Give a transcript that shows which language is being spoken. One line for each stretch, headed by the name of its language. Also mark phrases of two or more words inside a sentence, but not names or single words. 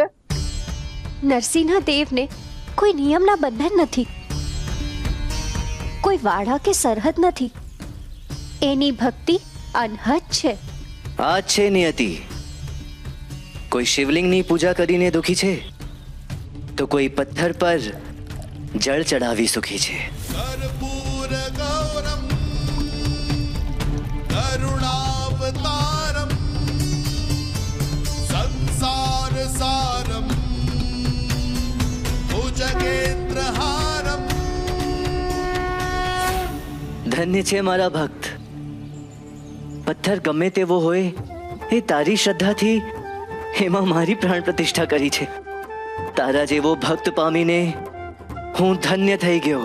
Gujarati: નરસિંહના દેવને કોઈ નિયમના બંધન નથી, કોઈ વાડા કે સરહદ નથી. એની ભક્તિ અનહદ છે. આ છે નિયતિ. કોઈ શિવલિંગની પૂજા કરીને દુખી છે તો કોઈ પથ્થર પર જળ ચડાવી સુખી છે.
Sanskrit: कर्पूर गौरम करुणावतारम संसार सारम भुजगेन्द्रहारम.
Gujarati: ધન્ય છે મારા ભક્ત. પથ્થર ગમે તેવો હોય, એ તારી શ્રદ્ધાથી એમાં મારી પ્રાણ પ્રતિષ્ઠા કરી છે. તારા જેવો ભક્ત પામીને હું ધન્ય થઈ ગયો.